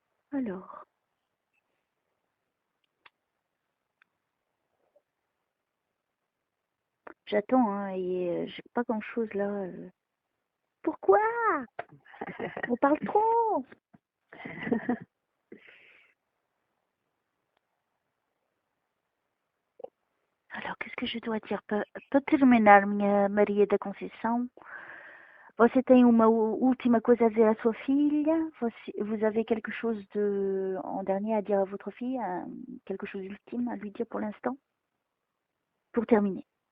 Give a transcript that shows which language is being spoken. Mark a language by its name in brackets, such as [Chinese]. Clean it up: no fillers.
[French] Alors, j'attends, hein, et j'ai pas grand-chose là. Pourquoi? On parle trop. Alors, qu'est-ce que je dois dire? [Portuguese] Para terminar, minha Maria da Conceição, você tem uma última coisa a dizer à sua filha? [French] Vous avez quelque chose en dernier à dire à votre fille? Quelque chose d'ultime à lui dire pour l'instant? Pour terminer.